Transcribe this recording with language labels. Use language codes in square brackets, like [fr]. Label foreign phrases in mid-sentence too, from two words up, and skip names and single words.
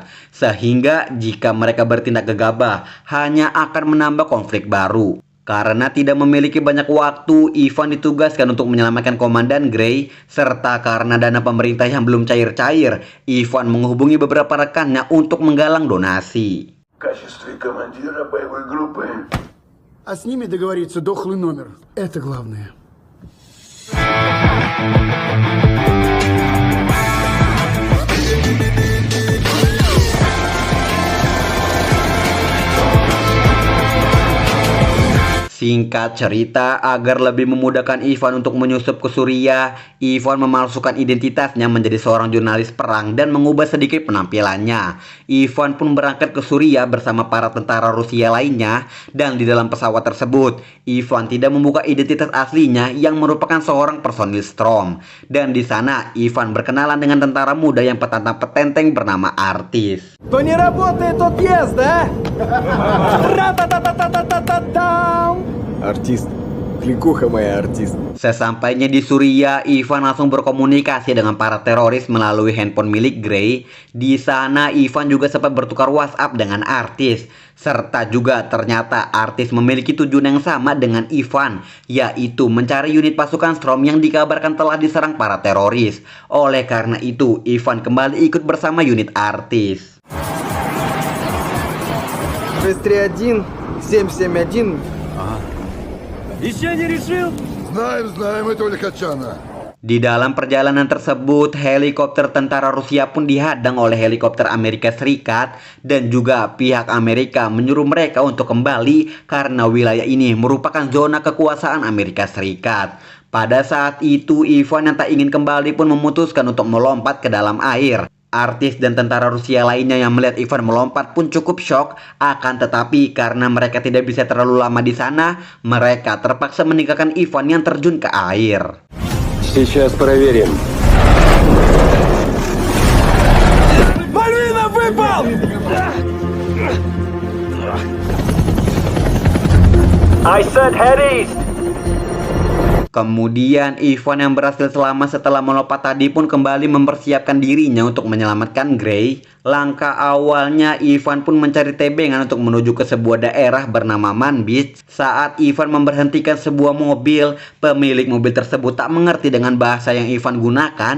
[id] Sehingga jika mereka bertindak gegabah, hanya akan menambah konflik baru. Karena tidak memiliki banyak waktu, Ivan ditugaskan untuk menyelamatkan Komandan Gray, serta karena dana pemerintah yang belum cair-cair, Ivan menghubungi beberapa rekannya untuk menggalang donasi. [ru] В качестве командира боевой группы. А с ними договориться дохлый номер. Это главное. [id] Singkat cerita, agar lebih memudahkan Ivan untuk menyusup ke Suriah, Ivan memalsukan identitasnya menjadi seorang jurnalis perang dan mengubah sedikit penampilannya. Ivan pun berangkat ke Suriah bersama para tentara Rusia lainnya, dan di dalam pesawat tersebut, Ivan tidak membuka identitas aslinya yang merupakan seorang personil Storm. Dan di sana, Ivan berkenalan dengan tentara muda yang petantang-petenteng bernama Artis. [ru] То не работает тот въезд, да? Ра-та-та-та-та-та-та-там! Артист. Кликуха моя, артист. [id] Sesampainya di Suriah, Ivan langsung berkomunikasi dengan para teroris melalui handphone milik Gray. Di sana, Ivan juga sempat bertukar WhatsApp dengan Artis. Serta juga ternyata Artis memiliki tujuan yang sama dengan Ivan, yaitu mencari unit pasukan Storm yang dikabarkan telah diserang para teroris. Oleh karena itu, Ivan kembali ikut bersama unit Artis. [ru] 631, 771. Еще не решил? Знаем этого лихачана. [id] Di dalam perjalanan tersebut, helikopter tentara Rusia pun dihadang oleh helikopter Amerika Serikat dan juga pihak Amerika menyuruh mereka untuk kembali karena wilayah ini merupakan zona kekuasaan Amerika Serikat. Pada saat itu, Ivan yang tak ingin kembali pun memutuskan untuk melompat ke dalam air. Artis dan tentara Rusia lainnya yang melihat Ivan melompat pun cukup shock, akan tetapi karena mereka tidak bisa terlalu lama di sana, mereka terpaksa meninggalkan Ivan yang terjun ke air. [ru] Сейчас проверим. Мальвина выпал! [en] I said head east. [id] Kemudian Ivan yang berhasil selamat setelah melompat tadi pun kembali mempersiapkan dirinya untuk menyelamatkan Gray. Langkah awalnya Ivan pun mencari tebengan untuk menuju ke sebuah daerah bernama Manbij. Saat Ivan memberhentikan sebuah mobil, pemilik mobil tersebut tak mengerti dengan bahasa yang Ivan gunakan.